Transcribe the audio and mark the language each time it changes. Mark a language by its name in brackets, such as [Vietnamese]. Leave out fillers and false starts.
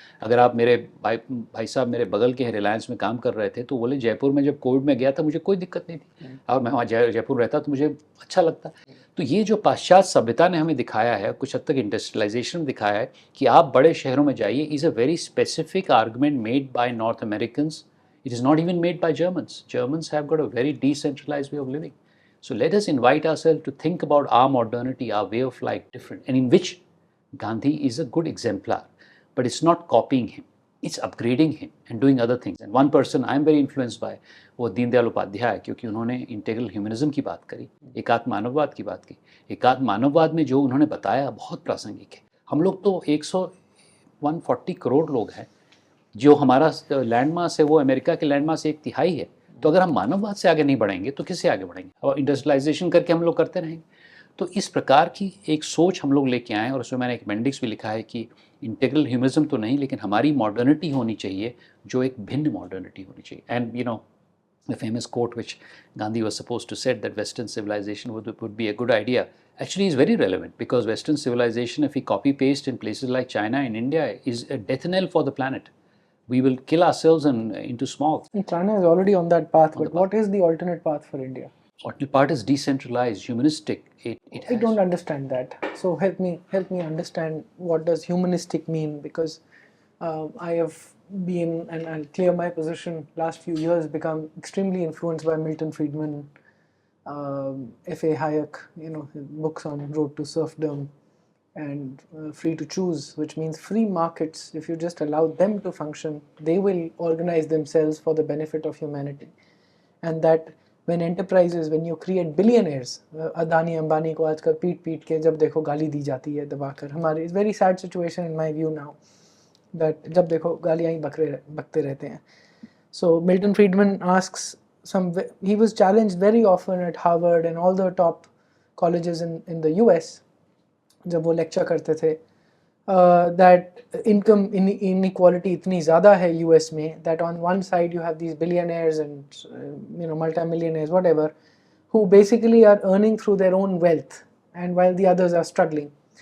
[Hindi] अगर आप मेरे भाई साहब मेरे बगल के हैं, रिलायंस में काम कर रहे थे, तो बोले जयपुर में जब कोविड में गया था मुझे कोई दिक्कत नहीं थी, और मैं वहाँ जयपुर रहता तो मुझे अच्छा लगता। तो ये जो पाश्चात्य सभ्यता ने हमें दिखाया है, कुछ हद तक इंडस्ट्रियलाइजेशन दिखाया है कि आप बड़े शहरों में जाइए, [English] Is a very specific argument made by North Americans. It is not even made by Germans. Germans have got a very decentralized way of living. So let us invite ourselves to think about our modernity, our way of life different, and in which Gandhi is a good exemplar. But it's not copying him, it's upgrading him and doing other things. And one person I am very influenced by, [Hindi] वो दीनदयाल उपाध्याय, क्योंकि उन्होंने integral humanism की बात करी, एकात्म मानववाद की बात की। एकात्म मानववाद में जो उन्होंने बताया बहुत प्रासंगिक है। हम लोग तो 140 करोड़ लोग हैं, जो हमारा लैंड मास है वो अमेरिका के लैंड मास से 1/3 है, तो अगर हम मानववाद से आगे नहीं बढ़ेंगे तो किससे आगे बढ़ेंगे? और इंडस्ट्रियलाइजेशन करके हम लोग करते रहेंगे। तो इस प्रकार की एक सोच हम लोग लेके आए, और उसमें मैंने एक अपेंडिक्स भी लिखा है कि इंटीग्रल ह्यूमनिज्म तो नहीं, लेकिन हमारी मॉडर्निटी होनी चाहिए जो एक भिन्न मॉडर्निटी होनी चाहिए। [English] And you know the famous quote which Gandhi was supposed to said, that Western civilization would be a good idea, actually is very relevant, because Western civilization, if we copy paste in places like China and India, is a death knell for the planet. We will kill ourselves into smog. And China is already on that path, but what is the alternate path for India? Alternate part is decentralized, humanistic. I don't understand that. So help me understand, what does humanistic mean? Because I have been, and I'll clear my position, last few years become extremely influenced by Milton Friedman, F.A. Hayek, his books on Road to Serfdom, and Free to Choose, which means free markets. If you just allow them to function, they will organize themselves for the benefit of humanity. And that when enterprises, when you create billionaires, Adani, Ambani [Hindi] को आजकल पीट के जब देखो गाली दी जाती है दबाकर, हमारे [English] it's very sad situation in my view now, that [Hindi] जब देखो गालियाँ ही बकते रहते हैं. [English] So Milton Friedman asks he was challenged very often at Harvard and all the top colleges in the US, [Hindi] जब वो लेक्चर करते थे, [English] that income inequality [Hindi] इतनी ज़्यादा है [English] US में, that on one side you have these billionaires and multimillionaires, whatever, who basically are earning through their own wealth, and while the others are struggling.